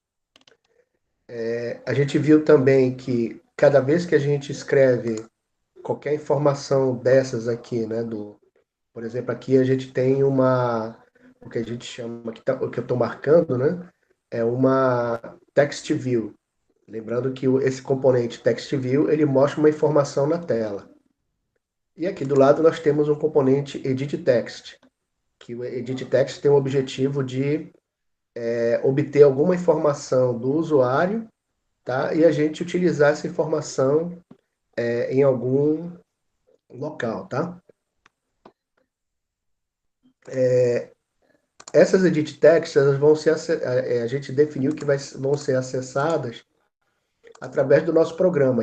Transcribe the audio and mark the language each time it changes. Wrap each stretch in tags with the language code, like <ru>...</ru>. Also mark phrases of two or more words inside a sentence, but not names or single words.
<pt>A gente viu também que cada vez que a gente escreve qualquer informação dessas aqui, né, por exemplo, aqui a gente tem o que a gente chama, o que eu estou marcando, né, é uma</pt> <en>text view.</en> <pt>Lembrando que esse componente</pt> <en>text view,</en> <pt>ele mostra uma informação na tela. E aqui do lado nós temos um componente</pt> <en>edit text,</en> <pt>que o</pt> <en>edit text</en> <pt>tem o objetivo de obter alguma informação do usuário, tá, e a gente utilizar essa informação em algum local, tá? Essas</pt> <en>edit texts,</en> <pt>elas vão ser, a gente definiu que vão ser acessadas através do nosso programa.</pt>